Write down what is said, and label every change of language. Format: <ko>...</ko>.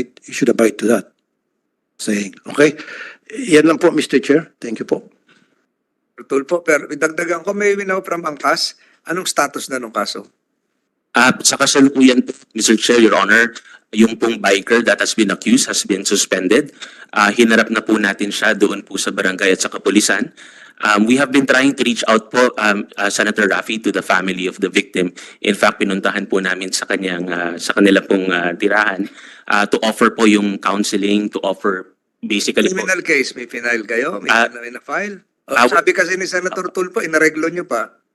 <en>You should abide to that saying.</en> <tl>Okay? Yan lang po, Mr. Chair.</tl> <en>Thank you</en> <tl>po. Tulpo, pero idagdagan ko, may winaw from angkas. Anong status na nung kaso? Sa kasalukuyan po, Mr.</tl> <en>Chair, Your Honor,</en> <tl>yung pong</tl> <en>biker that has been accused has been suspended.</en> <tl>Hinarap na po natin siya doon po sa barangay at sa kapulisan.</tl> <en>We have been trying to reach out po, Senator Raffy, to the family of the victim. In fact,</en> <tl>pinuntahan po namin sa kanila pong tirahan</tl> <en>to offer</en> <tl>po yung counseling, to offer basically po. Criminal case, may final kayo? May na-file? Sabi kasi ni Senator Tulpo, inareglo nyo pa.</tl>